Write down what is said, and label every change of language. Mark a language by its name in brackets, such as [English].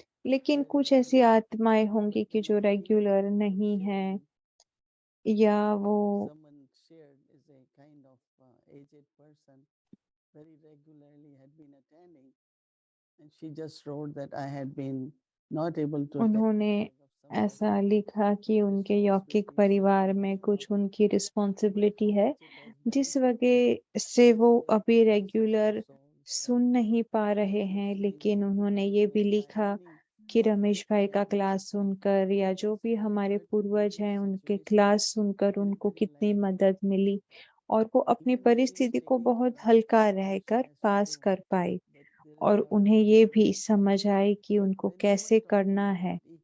[Hindi] लेकिन कुछ ऐसी आत्माएं होंगी कि जो रेगुलर नहीं है या वो [English] Someone shared is a kind of aged person, very regularly had been attending, and she just wrote that I had been not able to attend because of some [Hindi] ऐसा लिखा कि उनके यौकिक परिवार में कुछ उनकी रिस्पॉन्सिबिलिटी है, जिस वजह से वो अभी रेगुलर सुन नहीं पा रहे हैं। लेकिन उन्होंने ये भी लिखा कि रमेश भाई का क्लास सुनकर या जो भी हमारे पूर्वज हैं उनके क्लास सुनकर उनको कितनी मदद मिली और वो अपनी परिस्थिति को बहुत हल्का रहकर पास कर पाई और उन्हें ये भी समझ आई कि उनको कैसे करना है।